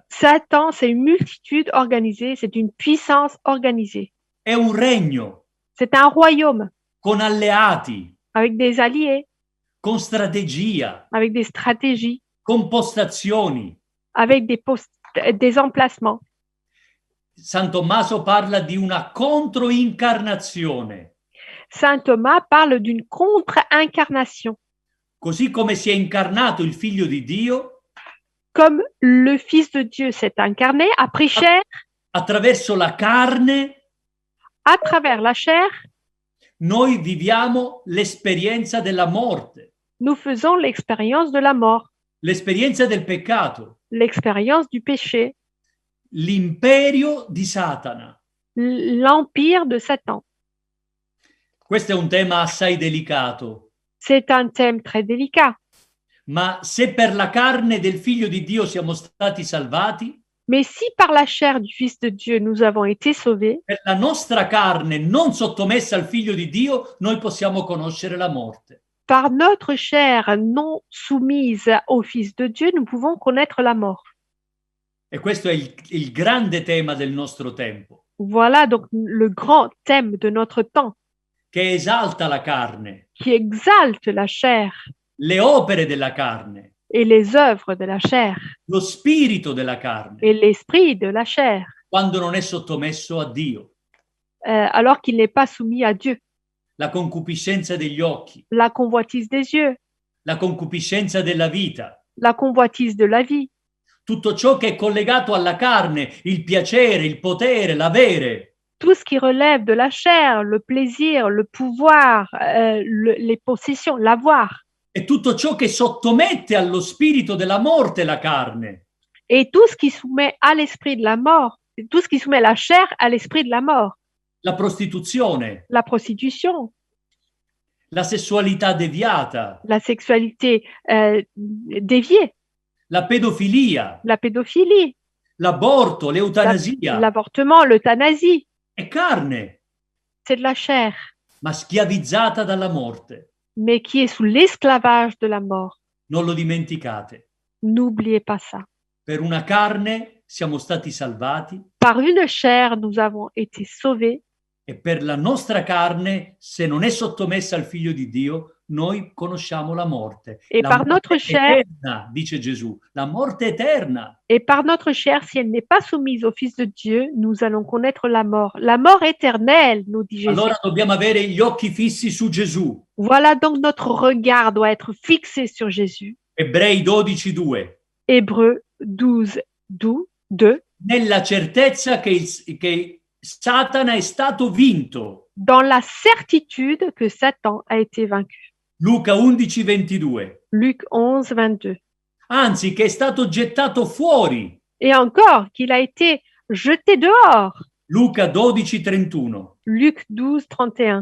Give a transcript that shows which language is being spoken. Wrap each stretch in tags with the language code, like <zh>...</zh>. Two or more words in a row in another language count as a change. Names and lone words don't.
<fr>Satan, c'est une multitude organisée, c'est une puissance organisée.</fr> <it>È un regno.</it> <fr>C'est un royaume.</fr> <it>Con alleati.</it> <fr>Avec des alliés.</fr> <it>Con strategia.</it> <fr>Avec des stratégies.</fr> <it>Con postazioni.</it> <fr>Avec des emplacements.</fr> <it>San Tommaso parla di una controincarnazione.</it> <fr>Saint Thomas parle d'une contre-incarnation.</fr> <it>Così come si è incarnato il Figlio di Dio,</it> <fr>comme le Fils de Dieu s'est incarné, a pris chair,</fr> <it>attraverso la carne,</it> <fr>à travers la chair,</fr> <it>noi viviamo l'esperienza della morte,</it> <fr>nous faisons l'expérience de la mort,</fr> <it>l'esperienza del peccato,</it> <fr>l'expérience du péché,</fr> <it>l'imperio di Satana.</it> <fr>l'empire de Satan.</fr> <it>Questo è un tema assai delicato.</it> <fr>C'est un thème très délicat.</fr> <it>Ma se per la carne del Figlio di Dio siamo stati salvati,</it> <fr>mais si par la chair du Fils de Dieu nous avons été sauvés,</fr> <it>per la nostra carne non sottomessa al Figlio di Dio, noi possiamo conoscere la morte.</it> <fr>Par notre chair non soumise au Fils de Dieu, nous pouvons connaître la mort.</fr> <it>E questo è il grande tema del nostro tempo.</it> <fr>Voilà donc le grand thème de notre temps.</fr> <it>Che esalta la carne.</it> <fr>Qui exalte la chair.</fr> <it>Le opere della carne.</it> <fr>Et les œuvres de la chair.</fr> <it>Lo spirito della carne.</it> <fr>Et l'esprit de la chair.</fr> <it>Quando non è sottomesso a Dio.</it> <fr>Alors qu'il n'est pas soumis à Dieu.</fr> <it>La concupiscenza degli occhi.</it> <fr>La convoitise des yeux.</fr> <it>La concupiscenza della vita.</it> <fr>La convoitise de la vie.</fr> <it>Tutto ciò che è collegato alla carne, il piacere, il potere, l'avere.</it> <fr>Tout ce qui relève de la chair, le plaisir, le pouvoir, les possessions, l'avoir.</fr> <it>E tutto ciò che sottomette allo spirito della morte la carne.</it> <fr>Et tout ce qui soumet à l'esprit de la mort, tout ce qui soumet la chair à l'esprit de la mort.</fr> <it>La prostituzione.</it> <fr>La prostitution.</fr> <it>La sessualità deviata.</it> <fr>La sexualité déviée.</fr> <it>La pedofilia.</it> <fr>La pédophilie.</fr> <it>L'aborto, l'eutanasia.</it> <fr>L'avortement, l'euthanasie.</fr> <it>È carne.</it> <fr>C'est de la chair.</fr> <it>Ma schiavizzata dalla morte.</it> <fr>Mais qui est sous l'esclavage de la mort.</fr> <it>Non lo dimenticate.</it> <fr>N'oubliez pas ça.</fr> <it>Per una carne siamo stati salvati.</it> <fr>Par une chair, nous avons été sauvés.</fr> <it>E per la nostra carne, se non è sottomessa al Figlio di Dio, noi conosciamo la morte.</it> <fr>Et</fr> <it>la</it> <fr>par</fr> <it>morte</it> <fr>notre chair,</fr> <it>eterna, dice Gesù, la morte eterna.</it> <fr>Et par notre chair, si elle n'est pas soumise au Fils de Dieu, nous allons connaître la mort éternelle, nous dit Jésus.</fr> <it>Allora dobbiamo avere gli occhi fissi su Gesù.</it> <fr>Voilà donc notre regard doit être fixé sur Jésus.</fr> <it>Ebrei 12:2.</it> <fr>Hébreux 12, 2.</fr> <it>Nella certezza che Satana è stato vinto.</it> <fr>Dans la certitude que Satan a été vaincu.</fr> <it>Luca 11:22.</it> <fr>Luc 11, 22.</fr> <it>Anzi, che è stato gettato fuori.</it> <fr>Et encore, qu'il a été jeté dehors.</fr> <it>Luca 12:31.</it> <fr>Luc 12, 31.</fr>